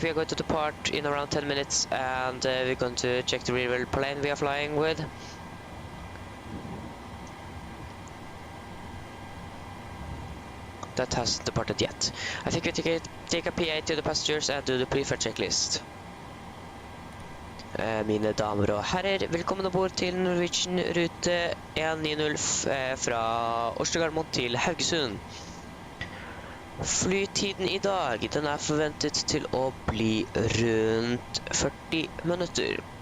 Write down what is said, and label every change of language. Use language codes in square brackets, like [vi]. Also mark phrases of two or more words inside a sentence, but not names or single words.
[en] We are going to depart in around 10 minutes, and we're going to check the real plane we are flying with. That hasn't departed yet. I think we take a PA to the passengers and do the pre-flight checklist. [no] Mine damer og herrer, velkommen ombord til Norwegian rute 190 fra Oslo til Haugesund. Flytiden i dag, den er forventet til å bli rundt 40 minutter.